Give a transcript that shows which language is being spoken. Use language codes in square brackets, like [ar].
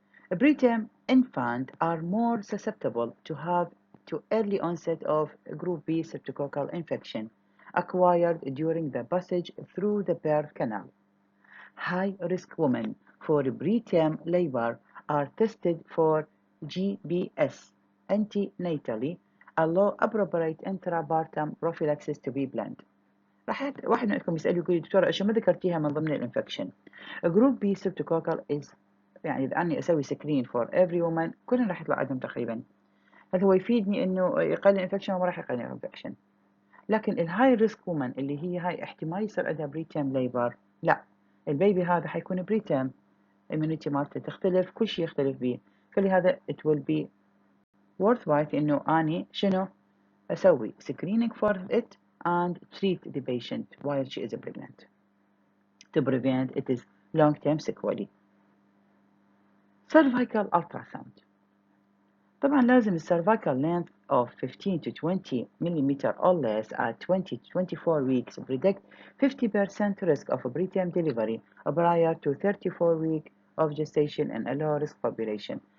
[en] A preterm infants are more susceptible to have early onset of group B streptococcal infection acquired during the passage through the birth canal. High-risk women for preterm labor are tested for GBS antenatally, allow appropriate intrapartum prophylaxis to be planned. [ar] راح واحد منكم يسأل يقول دكتورة ايش ما ذكرتيها من ضمن الانفكشن؟ [en] group B streptococcal as [ar] يعني اذا اني اسوي [en] screen for every women [ar] كلهم راح يطلع عندهم تقريبا. هل هو يفيدني انه يقلل الانفكشن وما راح يقلل الانفكشن؟ لكن [en] الهاي risk women [ar] اللي هي هاي احتمال يصير عندها بريتيم ليبر، لا، البيبي هذا حيكون بريتيم، immunity مالته تختلف، كل شيء يختلف بيه، فلهذا [en] it will be worthwhile [ar] انه اني شنو اسوي [en] screening for it and treat the patient while she is pregnant to prevent its long-term sequelae. Cervical ultrasound. [ar] طبعا لازم [en] الcervical length of 15 to 20 millimeter or less at 20 to 24 weeks predict 50% risk of preterm delivery prior to 34 weeks of gestation in a low risk population.